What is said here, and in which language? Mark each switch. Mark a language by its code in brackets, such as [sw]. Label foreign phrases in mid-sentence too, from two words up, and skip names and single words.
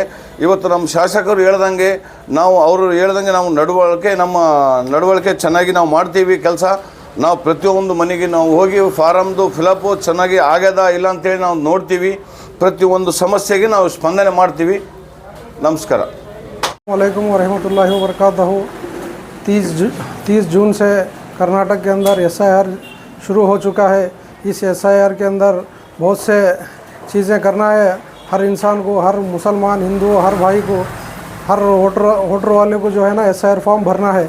[kn] ಇವತ್ತು ನಮ್ಮ ಶಾಸಕರು ಹೇಳ್ದಂಗೆ ನಾವು ಅವರು ಹೇಳ್ದಂಗೆ ನಾವು ನಮ್ಮ ನಡವಳಿಕೆ ಚೆನ್ನಾಗಿ ನಾವು ಮಾಡ್ತೀವಿ ಕೆಲಸ. ನಾವು ಪ್ರತಿಯೊಂದು ಮನೆಗೆ ನಾವು ಹೋಗಿ [en] form fill-up [kn] ಚೆನ್ನಾಗಿ ಆಗ್ಯದ ಇಲ್ಲ ಅಂತೇಳಿ ನಾವು ನೋಡ್ತೀವಿ. ಪ್ರತಿಯೊಂದು ಸಮಸ್ಯೆಗೆ ನಾವು ಸ್ಪಂದನೆ ಮಾಡ್ತೀವಿ. ನಮಸ್ಕಾರ. [ar] وعليكم ورحمة الله وبركاته. [hi] 30 जून से कर्नाटक के अंदर SIR शुरू हो चुका है। इस SIR के अंदर बहुत से चीज़ें करना है। हर इंसान को, हर मुसलमान, हिंदू, हर भाई को, हर वोटर वाले को जो है ना SIR फॉर्म भरना है।